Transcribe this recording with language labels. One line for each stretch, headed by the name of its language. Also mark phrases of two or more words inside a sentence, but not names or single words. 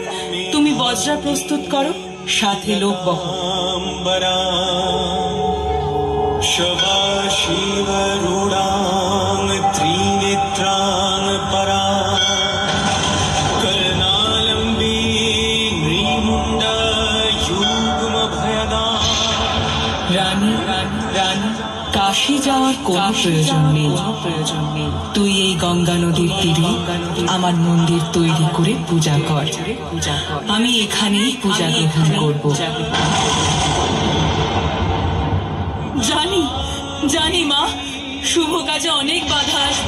Bangla: তুমি বজরা প্রস্তুত করো, সাথে লোক বহ।
Sanskrit: शिवरूढां त्रिनेत्रां परां कर्णालम्बी नृमुण्डयुग्मभयदां।
Bangla: রানী রানী, কাশী যাওয়ার কোনো প্রয়োজন নেই। তুই এই গঙ্গা নদীর তীরে আমার মন্দির তৈরি করে পূজা কর। আমি এখানেই পূজা গ্রহণ করব। জানি মা, শুভ কাজে অনেক বাধা আসবে।